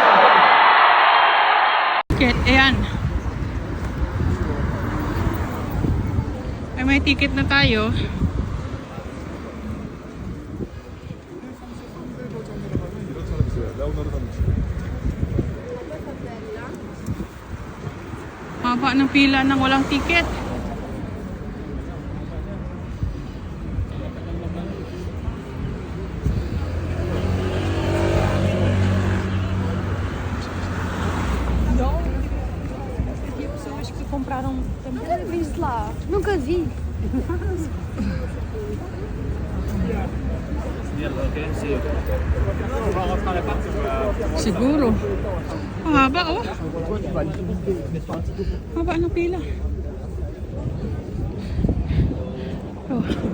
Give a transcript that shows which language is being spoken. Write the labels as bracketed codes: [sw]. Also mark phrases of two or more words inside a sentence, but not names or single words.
[tl] Ticket, ayan. Ay, may ticket na tayo. Haba ng pila ng walang ticket. [pt] Compraram também. Nunca vi isso lá. Nunca vi. [tl] Siguro. Ang haba, oh. Haba ng pila. Oh.